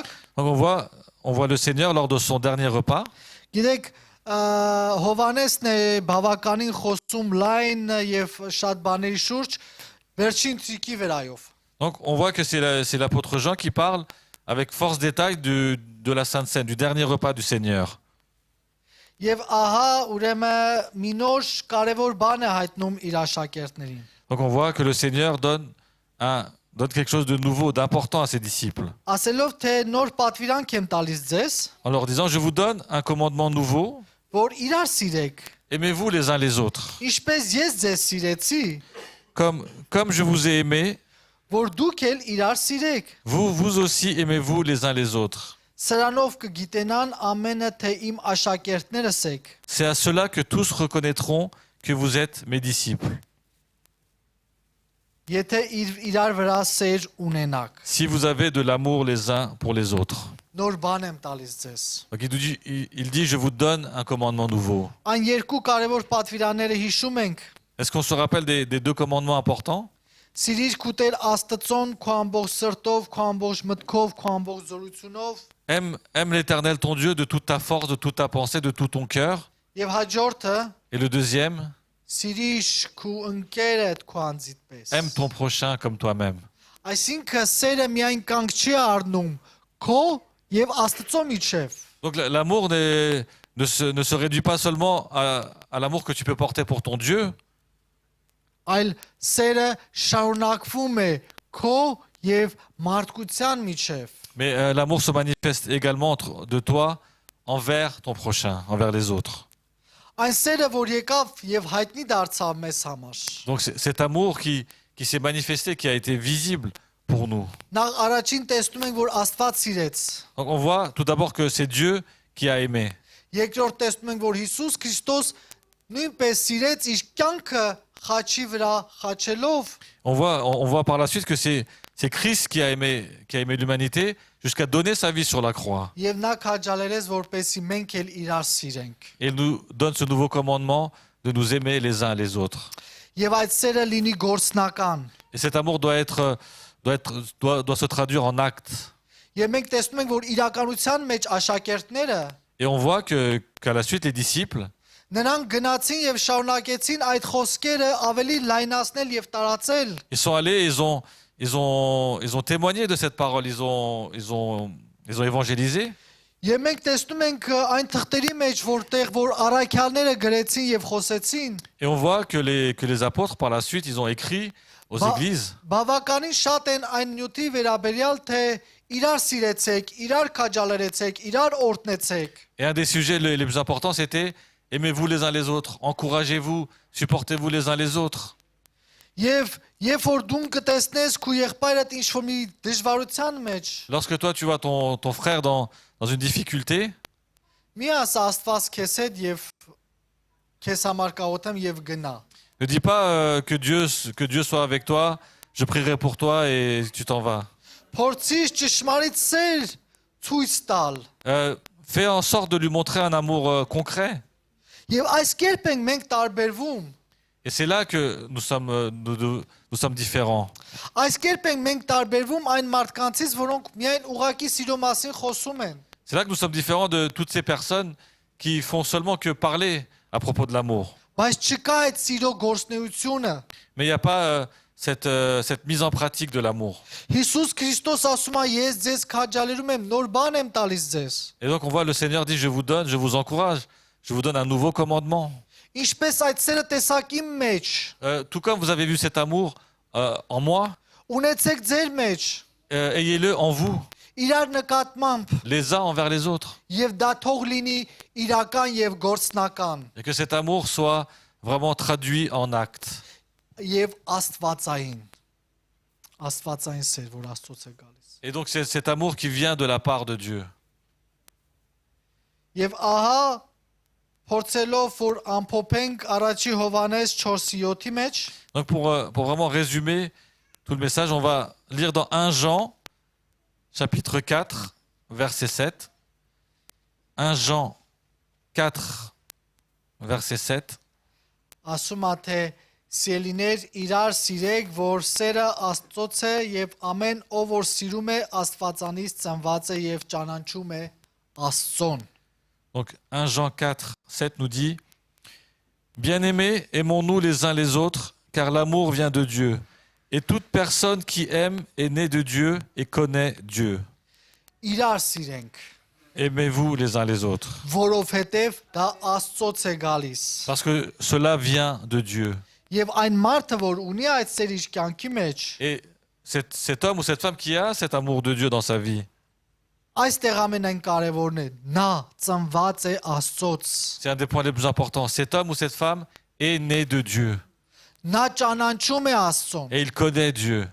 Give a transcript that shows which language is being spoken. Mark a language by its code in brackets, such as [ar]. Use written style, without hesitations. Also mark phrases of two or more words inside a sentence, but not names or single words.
[fr] Donc on voit le Seigneur lors de son dernier repas. [hy] գիտեք, Հովանեսն է բավականին խոսում լայն եւ շատ բաների շուրջ վերջին ընթրիքի վերայով։ [fr] Donc on voit que c'est l'apôtre Jean qui parle avec force détail de la Sainte Seine, du dernier repas du Seigneur. [hy] Եվ ահա ուրեմն մի նոր կարևոր բան է հայտնում իր աշակերտներին։ [fr] Donc on voit que le Seigneur donne quelque chose de nouveau, d'important à ses disciples. [hy] Ասելով թե նոր պատվիրանք եմ տալիս ձեզ, [fr] En leur disant, je vous donne un commandement nouveau, [hy] որ իրար սիրեք, [fr] aimez-vous les uns les autres. [hy] ինչպես ես ձեզ սիրեցի, [fr] Comme je vous ai aimé, [hy] որ dուք էլ իրար սիրեք։ [fr] vous aussi aimez-vous les uns les autres. [hy] Սրանով կգիտենան ամենը թե իմ աշակերտներս եք։ [fr] C'est à cela que tous reconnaîtront que vous êtes mes disciples. [hy] Եթե իրար վրա սեր ունենաք։ [fr] Si vous avez de l'amour les uns pour les autres. [hy] Նոր բան եմ տալիս ձեզ։ [fr] Donc il dit, je vous donne un commandement nouveau. [hy] Այն երկու կարևոր պատվիրանները հիշում ենք։ [fr] Est-ce qu'on se rappelle des deux commandements importants? [hy] Սիրիր քուտեր Աստծուն քո ամբողջ սրտով, քո ամբողջ մտքով, քո ամբողջ զորությունով։ [fr] Aime l'Éternel ton Dieu de toute ta force, de toute ta pensée, de tout ton cœur. [hy] Եվ հաջորդը [fr] Et le deuxième, [hy] սիրիր քո ընկերդ քո անձիդ պես։ [fr] aime ton prochain comme toi-même. [hy] Այսինքն սերը միայն կանգ չի առնում քո եւ Աստծո միջև։ [fr] Donc l'amour ne se réduit pas seulement à l'amour que tu peux porter pour ton Dieu, [hy] Այլ սերը շարունակվում է քո եւ մարդկության միջև։ [fr] mais l'amour se manifeste également de toi envers ton prochain, envers les autres. [hy] Այն սերը, որ եկավ եւ հայտնի դարձավ մեզ համար։ [fr] Donc c'est cet amour qui s'est manifesté, qui a été visible pour nous. [hy] Նախ առաջին տեսնում ենք, որ Աստված սիրեց։ [fr] Donc on voit tout d'abord que c'est Dieu qui a aimé. [hy] Երկրորդ տեսնում ենք, որ Հիսուս Քրիստոս նույնպես սիրեց իր կյանքը խաչի վրա խաչելով։ [fr] On voit par la suite que c'est Christ qui a aimé l'humanité jusqu'à donner sa vie sur la croix. [hy] Եվ նա քաջալերեց, որպեսզի մենք էլ իրար սիրենք։ [fr] Et il nous donne ce nouveau commandement de nous aimer les uns les autres. [hy] Եվ այդ սերը լինի գործնական։ [fr] Et cet amour doit se traduire en actes. [hy] Եվ մենք տեսնում ենք, որ իրականության մեջ աշակերտները [fr] Et on voit qu'à la suite, les disciples, [hy] նրանք գնացին եւ շարունակեցին այդ խոսքերը ավելի լայնացնել եւ տարածել։ [fr] ils sont allés, ils ont témoigné de cette parole, ils ont évangélisé. [hy] Եվ մենք տեսնում ենք այն թղթերի մեջ, որտեղ որ առաքյալները գրեցին եւ խոսեցին, [fr] Et on voit que les apôtres, par la suite, ils ont écrit aux églises. [hy] բավականին շատ են այն նյութի վերաբերյալ, թե իրար սիրեցեք, իրար քաջալերեցեք, իրար օրհնեցեք։ [fr] Et un des sujets les plus importants, c'était aimez-vous les uns les autres, encouragez-vous, supportez-vous les uns les autres. [hy] Եվ երբ որ դու կտեսնես քո եղբայրդ ինչ որ մի դժվարության մեջ, [fr] Lorsque toi, tu vois ton frère dans une difficulté, [hy] մի ասա Աստված քեզ հետ եւ քեզ համար կաղոթեմ եւ գնա։ [fr] ne dis pas que Dieu soit avec toi, je prierai pour toi et tu t'en vas. [hy] Փորձիր ճշմարիտ սեր ցույց տալ։ [fr] Fais en sorte de lui montrer un amour concret. [hy] Եվ այս կերպ ենք մենք տարբերվում։ [fr] Et c'est là que nous sommes différents. [hy] Այս կերպ ենք մենք տարբերվում այն մարդկանցից, որոնք միայն ուղակի սիրո մասին խոսում են։ [fr] C'est là que nous sommes différents de toutes ces personnes qui font seulement que parler à propos de l'amour. [hy] Բայց չկա այդ սիրո գործնեությունը։ [fr] Mais il n'y a pas cette mise en pratique de l'amour. [hy] Հիսուս Քրիստոս ասում է, ես ձեզ քաջալերում եմ, նոր բան եմ տալիս ձեզ։ [fr] Et donc on voit le Seigneur dit, je vous donne, je vous encourage, je vous donne un nouveau commandement. [hy] Ինչպես այդ սերը տեսակ իմ մեջ, [fr] Tout comme vous avez vu cet amour en moi, [hy] ունեցեք ձեր մեջ, [fr] ayez-le en vous, [hy] իրար նկատմամբ, [fr] les uns envers les autres. [hy] եւ դա թող լինի իրական եւ գործնական, [fr] Et que cet amour soit vraiment traduit en actes. [hy] եւ աստվածային սեր, որ Աստծոց է գալիս։ [fr] Et donc c'est cet amour qui vient de la part de Dieu. [hy] Եվ ահա փորձելով որ ամփոփենք առաջի Հովանես 4:7-ի մեջ, [fr] Donc pour vraiment résumer tout le message, on va lire dans 1 Jean, chapitre 4, verset 7. 1 Jean 4, verset 7. [hy] ասում է թե սիրելիներ իրար սիրեք, որ սերը Աստծոց է եւ ամեն ով որ սիրում է Աստվածանից ծնված է եւ ճանաչում է Աստծուն։ [fr] Donc 1 Jean 4, 7 nous dit: Bien-aimés, aimons-nous les uns les autres, car l'amour vient de Dieu. Et toute personne qui aime est née de Dieu et connaît Dieu. [hy] Իրար սիրենք, [fr] Aimez-vous les uns les autres, [hy] որովհետեւ դա Աստծոց է գալիս։ [fr] parce que cela vient de Dieu. [hy] Եվ այն մարդը, որ ունի այդ սեր իր կյանքի մեջ, [fr] Et cet homme ou cette femme qui a cet amour de Dieu dans sa vie, [hy] այստեղ ամենայն կարևորն է, նա ծնված է Աստծոց։ [fr] c'est un des points les plus importants. Cet homme ou cette femme est né de Dieu [hy] Նա ճանաչում է Աստծուն։ [fr] et il connaît Dieu.